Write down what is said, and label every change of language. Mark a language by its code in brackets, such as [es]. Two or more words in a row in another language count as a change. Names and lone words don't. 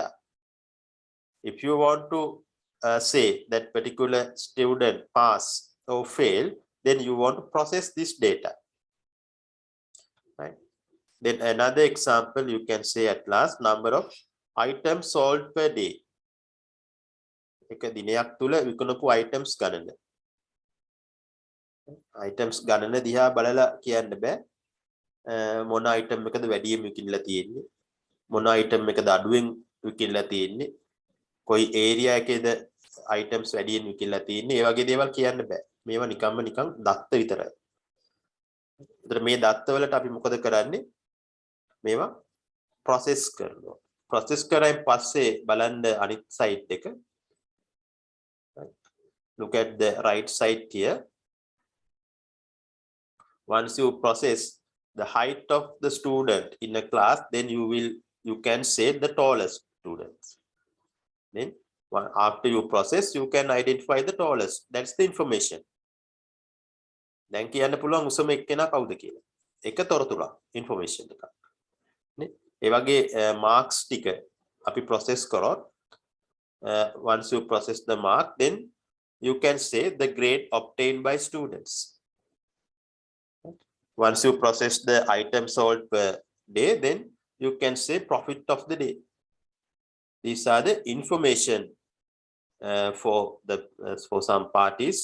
[en] If you want to say that particular student pass or fail, then you want to process this data. Right? Then another example you can say at last, number of items sold per day. [si] එක දිනයක් තුල විකුණපු items ගණන. items ගණන දිහා බලලා කියන්න බෑ මොන item එකද වැඩියෙන් විකිනලා තියෙන්නේ මොන item එකද අඩුවෙන් විකිනලා තියෙන්නේ කොයි area එකේද items වැඩියෙන් විකිනලා තියෙන්නේ ඒ වගේ දේවල් කියන්න බෑ මේවා නිකම්ම නිකන් දත්ත විතරයි. ඒතර මේ දත්ත වලට අපි මොකද කරන්නේ මේවා process කරනවා. process කරායින් පස්සේ බලන්න අනිත් side එක. [en] Look at the right side here. Once you process the height of the student in a class, then you can say the tallest students. Then after you process, you can identify the tallest. That's the information. [si] දැන් කියන්න පුළුවන් උසම එක්කෙනා කවුද කියලා. එක තොරතුරක් information එකක්. නේ? ඒ වගේ marks ටික අපි process කරොත් [en] once you process the mark, then you can say the grade obtained by students. Once you process the items sold per day, then you can say profit of the day. These are the information for some parties.